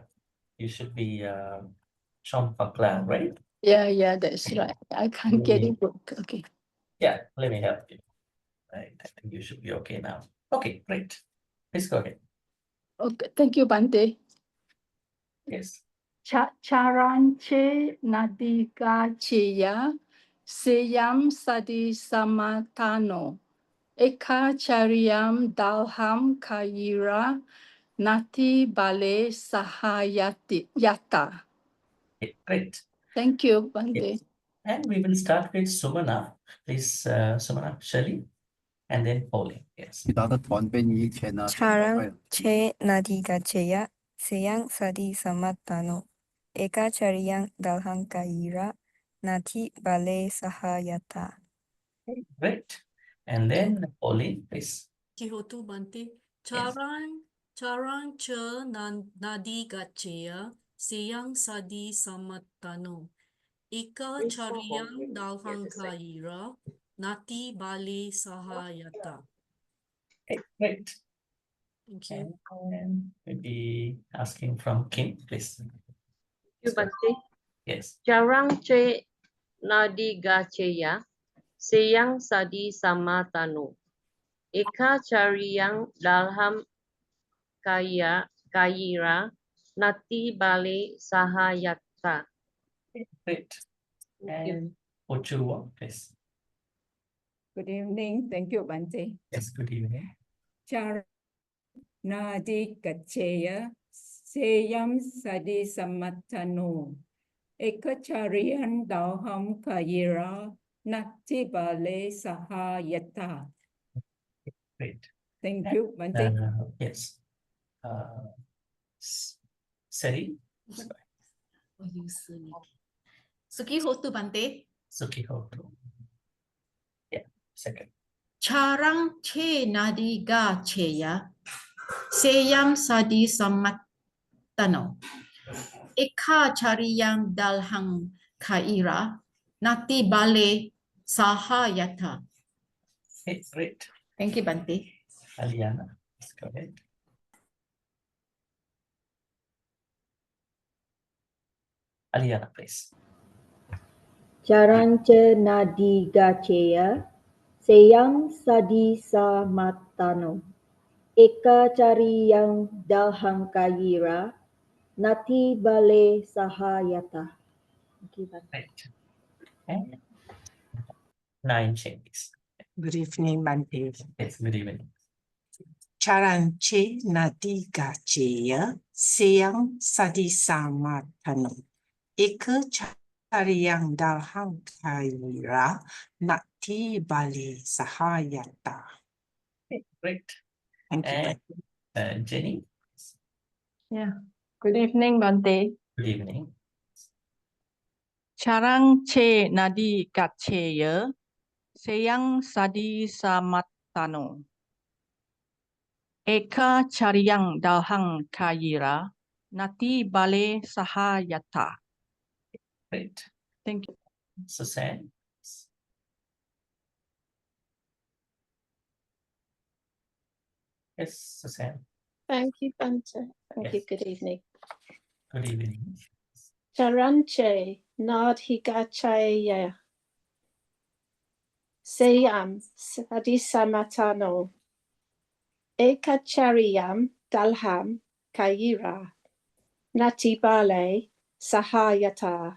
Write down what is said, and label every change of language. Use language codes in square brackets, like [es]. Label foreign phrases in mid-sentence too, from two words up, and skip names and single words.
[en] You should be Sean Paklan, right? Yeah, that's right. I can't get it. Okay. Yeah, let me help you. Right. I think you should be okay now. Okay, great. Please go ahead. Okay, thank you, Bhante. Yes. [pi] Charanche nadiga cheya seyam sadi samatano eka chariam dalham kayira nati bale sahayati yata. [en] Okay, great. Thank you, Bhante. Yes. And we will start with Sumana. Please, Sumana, Shirley, and then Pauline. Yes. [pi] Charang che nadiga cheya seyang sadi samatano eka chariyang dalhang kaira nati bale sahayata. [en] Okay, great. And then Pauline, please. [pi] Kihotu Bhante. [en] Yes. [pi] Charang cha nadi gaccheya seyang sadi samatano. Ika chariyang dalhang kaira nati bale sahayata. [en] Okay, great. Thank you. And maybe asking from Kim, please. You Bhante. Yes. [pi] Charang che nadi gacheya seyang sadi samatano. Eka chariyang dalham kayira nati bale sahayata. [en] Great. And Ochurwa, please. Good evening. Thank you, Bhante. Yes, good evening. [pi] Char nadi kacheya seyam sadi samatano ekacharian dalham kayira nati bale sahayata. [en] Great. Thank you, Bhante. Yes. Sari. [pi] Sukihotu Bhante. Sukihoto. [en] Yeah, second. [pi] Charang che nadi gaccheya seyam sadi samatano. Eka chariyang dalhang kaira nati bale sahayata. [en] Okay, great. Thank you, Bhante. Aliana, let's go ahead. Aliana, please. [pi] Charancha nadi gacheya seyang sadi samatano eka chariyang dalhang kayira nati bale sahayata. [en] Right. And 9 changes. Good evening, Bhante. Yes, good evening. [pi] Charanche nadiga cheya seyang sadi samatano. Eka chariyang dalhang kaira nati bale sahayata. [en] Okay, great. Thank you, And Bhante. Jenny. Yeah. Good evening, Bhante. Good evening. [pi] Charang che nadi gacheya seyang sadi samatano. Eka chariyang dalhang kayira nati bale sahayata. [en] Great. Thank you. Suzanne. Yes, Suzanne. Thank you, Bhante. Thank you. Yes. Good evening. Good evening. [pi] Charanche nadhigachaya seyam sadisamatano ekachariyam dalham kayira natibale sahayata.